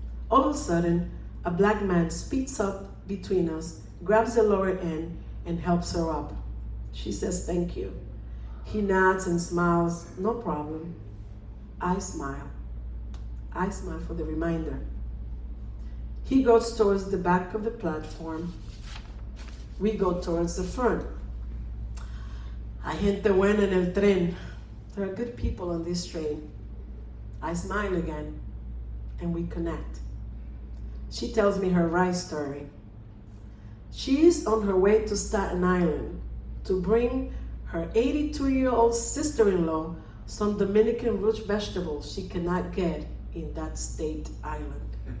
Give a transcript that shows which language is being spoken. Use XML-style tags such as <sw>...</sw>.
<en>All of a sudden, a black man speeds up between us, grabs the lower end, and helps her up. She says, "Thank you." He nods and smiles, "No problem." I smile. I smile for the reminder. He goes towards the back of the platform. We go towards the front.</en> <es>Hay gente buena en el tren.</es> <en>There are good people on this train. I smile again, and we connect. She tells me her rice story. She is on her way to Staten Island to bring her 82-year-old sister-in-law some Dominican root vegetables she cannot get in that state island.</en>